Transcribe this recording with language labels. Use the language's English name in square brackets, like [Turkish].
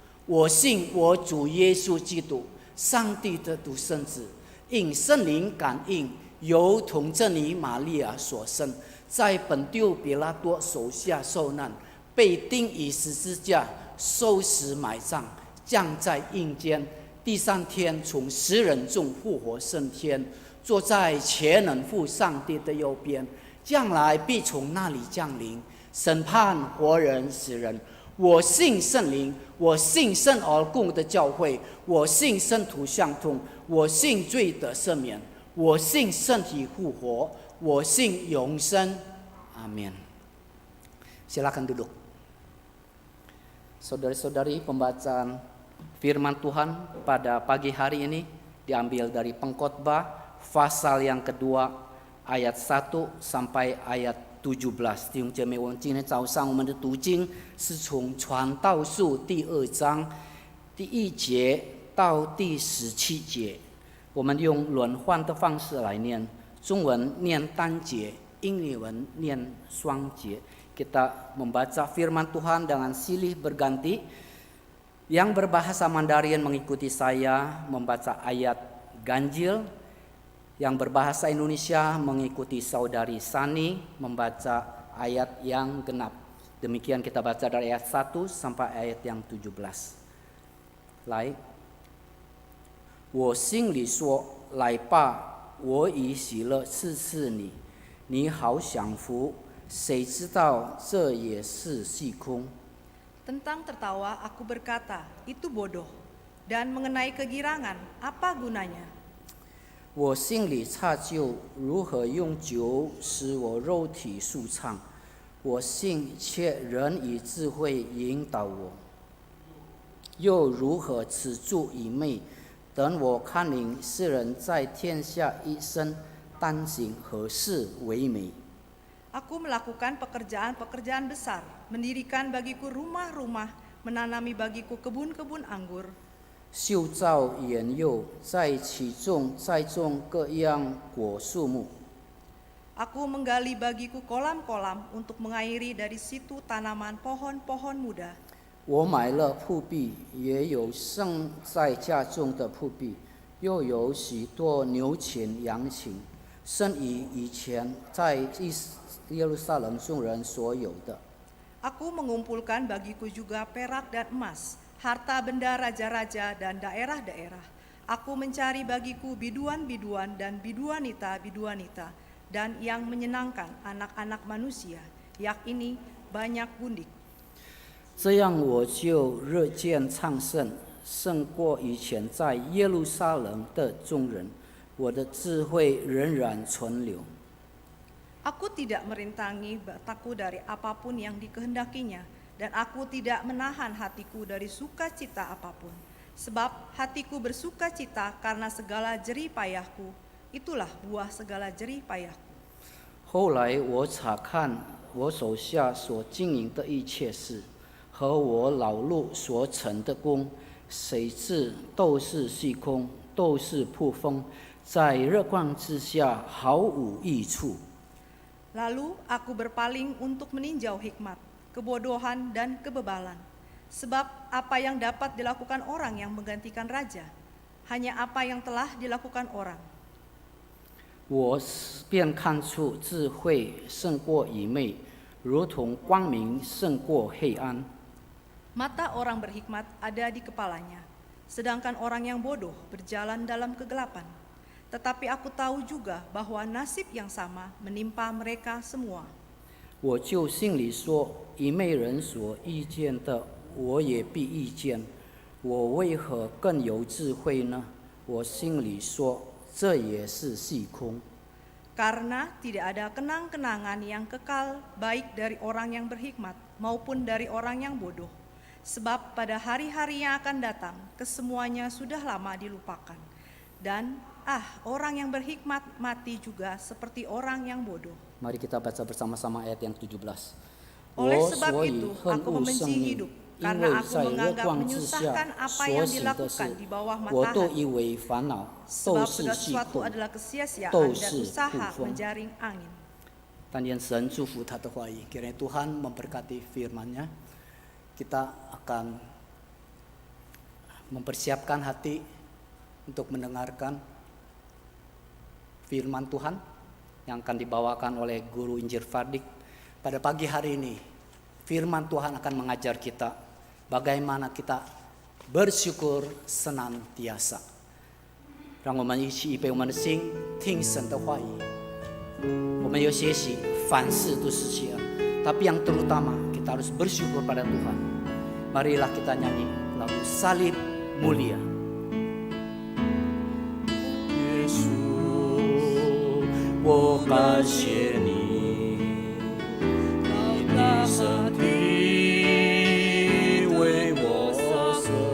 [Chinese] 我信我主耶稣基督，上帝的独生子，因圣灵感应，由童贞女玛利亚所生，在本丢彼拉多手下受难，被钉于十字架，受死埋葬，降在阴间，第三天从死人中复活升天，坐在全能父上帝的右边，将来必从那里降临，审判活人死人。我信圣灵，我信圣而共的教会，我信圣徒相通，我信罪的赦免，我信身体复活，我信永生。 [Indonesian] Amin. Silakan duduk. Saudari-saudari, pembacaan firman Tuhan pada pagi hari ini diambil dari Pengkhotbah pasal yang kedua ayat 1 sampai ayat 17. [Chinese] 弟兄姐妹，我们今天早上我们的读经是从传道书第2章第1节到第17节，我们用轮换的方式来念，中文念单节，英文念双节。 [Indonesian] Kita membaca firman Tuhan dengan silih berganti. Yang berbahasa Mandarin mengikuti saya membaca ayat ganjil, Yang berbahasa Indonesia mengikuti saudari Sani membaca ayat yang genap. Demikian kita baca dari ayat 1 sampai ayat yang 17. [Chinese] 来，我心里说，来吧，我以喜乐刺刺你，你好享福。谁知道这也是虚空。 [Indonesian] Tentang tertawa aku berkata, itu bodoh. Dan mengenai kegirangan, apa gunanya? [Chinese] 我心里诧就如何用酒使我肉体舒畅，我心却仍以智慧引导我，又如何止住愚昧？等我看明世人在天下一生当行何事为美？ [Indonesian] Aku melakukan pekerjaan-pekerjaan besar, mendirikan bagiku rumah-rumah, menanami bagiku kebun-kebun anggur. [Chinese] 修造园囿，在其中栽种各样果树木。 [Indonesian] Aku menggali bagiku kolam-kolam untuk mengairi dari situ tanaman pohon-pohon muda. [Chinese] 我买了铺壁，也有剩在家中的铺壁，又有许多牛群羊群，甚于以前在耶路撒冷众人所有的。 [Indonesian] Aku mengumpulkan bagiku juga perak dan emas, harta benda raja-raja dan daerah-daerah. Aku mencari bagiku biduan-biduan dan biduanita-biduanita, dan yang menyenangkan anak-anak manusia, yakni banyak gundik. [Chinese] 这样我就日渐昌盛，胜过以前在耶路撒冷的众人。我的智慧仍然存留。 [Indonesian] Aku tidak merintangi bataku dari apapun yang dikehendakinya, dan aku tidak menahan hatiku dari sukacita apapun. Sebab hatiku bersukacita karena segala jerih payahku, itulah buah segala jerih payahku. [Chinese] 后来我查看我手下所经营的一切事，和我劳碌所成的功，谁知都是虚空，都是扑风，在日光之下毫无益处。 [Indonesian] Lalu aku berpaling untuk meninjau hikmat, kebodohan dan kebebalan. Sebab apa yang dapat dilakukan orang yang menggantikan raja? Hanya apa yang telah dilakukan orang. [Chinese] 我便看出智慧胜过愚昧，如同光明胜过黑暗。 [Indonesian] Mata orang berhikmat ada di kepalanya, sedangkan orang yang bodoh berjalan dalam kegelapan. Tetapi aku tahu juga bahwa nasib yang sama menimpa mereka semua. [Chinese] 我就心里说，愚昧人所遇见的，我也必遇见。我为何更有智慧呢？我心里说，这也是虚空。 [Indonesian] Karena tidak ada kenang-kenangan yang kekal baik dari orang yang berhikmat maupun dari orang yang bodoh. Sebab pada hari-hari yang akan datang, kesemuanya sudah lama dilupakan. Dan orang yang berhikmat mati juga seperti orang yang bodoh. Mari kita baca bersama-sama ayat yang 17. Oleh sebab itu, aku membenci hidup, karena aku menganggap menyusahkan apa yang dilakukan di bawah matahari. Sebab segala sesuatu adalah kesia-siaan dan usaha menjaring angin. [Chinese] 但愿神祝福他的话语， [Indonesian] kiranya Tuhan memberkati firman-Nya. Kita akan mempersiapkan hati untuk mendengarkan firman Tuhan yang akan dibawakan oleh Guru Injil Fardik. Pada pagi hari ini, firman Tuhan akan mengajar kita bagaimana kita bersyukur senantiasa. [Chinese] 让我们一起预备我们的心，听神的话语。我们有学习，凡事都是喜乐， [Indonesian] tapi yang terutama kita harus bersyukur pada Tuhan. Marilah kita nyanyi lagu Salib Mulia. [Chinese] 耶稣，我感谢你，你的身体为我舍，